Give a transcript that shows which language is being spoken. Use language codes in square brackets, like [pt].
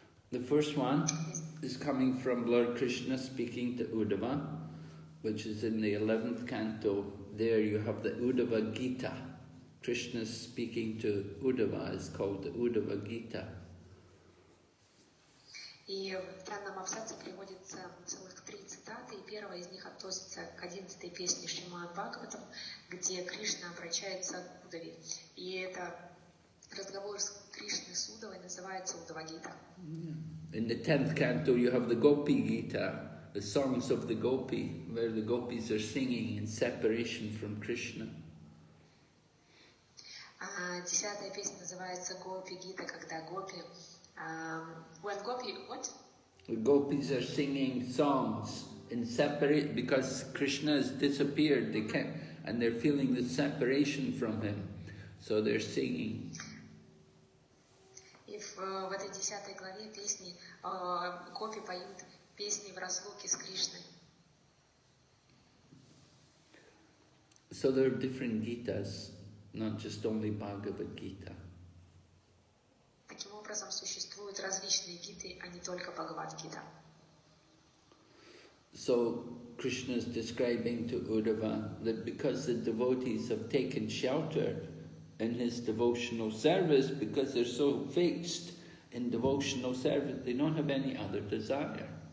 [en] The first one is coming from Lord Krishna speaking to Uddhava, which is in the 11th canto. There you have the Uddhava Gita. Krishna speaking to Uddhava is called the Uddhava Gita. [ru] И в данном абзаце приводится целых 3 цитаты, и первая из них относится к 11-й песне Шримад Бхагаватам, где Кришна обращается к Удаве. И это разговор с Кришной с Удавой называется Уddhava Gita. [en] In the 10th canto you have the Gopi Gita, the songs of the Gopi, where the Gopis are singing in separation from Krishna. [ru] 10-я песня называется Гопи Гита, когда Гопи... [en] when Gopi... What? The Gopis are singing songs in separate, because Krishna has disappeared, they can't, and they're feeling the separation from him, so they're singing. [ru] И в этой 10 главе песни Гопи поют песни в разлуке с Кришной. [en] So there are different Gitas, not just only Bhagavad Gita. [ru] Таким образом, существуют различные гиты, а не только Бхагавад-гита. [en] So Krishna is describing to Uddhava that because the devotees have taken shelter in his devotional service, because they're so fixed in devotional service, they don't have any other desire.